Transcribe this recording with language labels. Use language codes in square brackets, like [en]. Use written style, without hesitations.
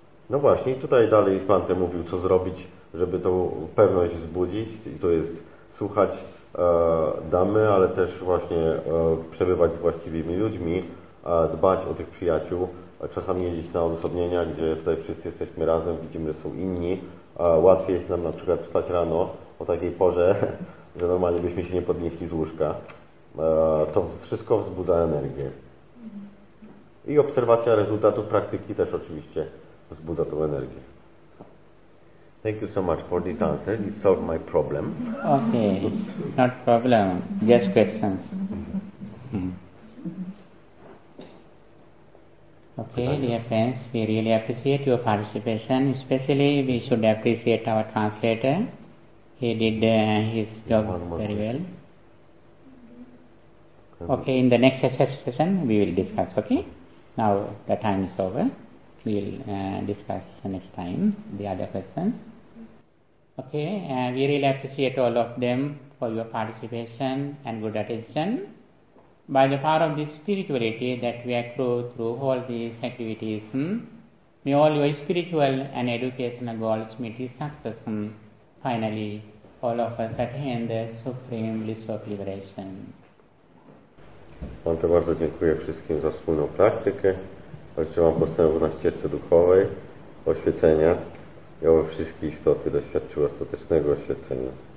[pl] No właśnie, tutaj dalej Bante mówił, co zrobić, żeby tą pewność wzbudzić, i to jest słuchać dhammy, ale też właśnie przebywać z właściwymi ludźmi, dbać o tych przyjaciół, czasami jeździć na odosobnienia, gdzie tutaj wszyscy jesteśmy razem, widzimy, że są inni. Łatwiej jest nam na przykład wstać rano o takiej porze, że normalnie byśmy się nie podnieśli z łóżka. To wszystko wzbudza energię. I obserwacja rezultatów praktyki też oczywiście wzbudza tą energię. [en] Thank you so much for this answer. It solved my problem. Okay, not problem. Just questions. Okay, dear friends, we really appreciate your participation. Especially, we should appreciate our translator. He did his job very well. Okay, in the next session, we will discuss, okay? Now, the time is over. We will discuss next time the other questions. Okay, we really appreciate all of them for your participation and good attention. By the power of this spirituality that we accrue through all these activities, may all your spiritual and educational goals meet with success. Finally, all of us attain the supreme bliss of liberation. [pl] Bardzo, bardzo dziękuję wszystkim za wspólną praktykę. Życzę Wam postępu na ścieżce duchowej, oświecenia. I oby wszystkie istoty doświadczyły ostatecznego oświecenia.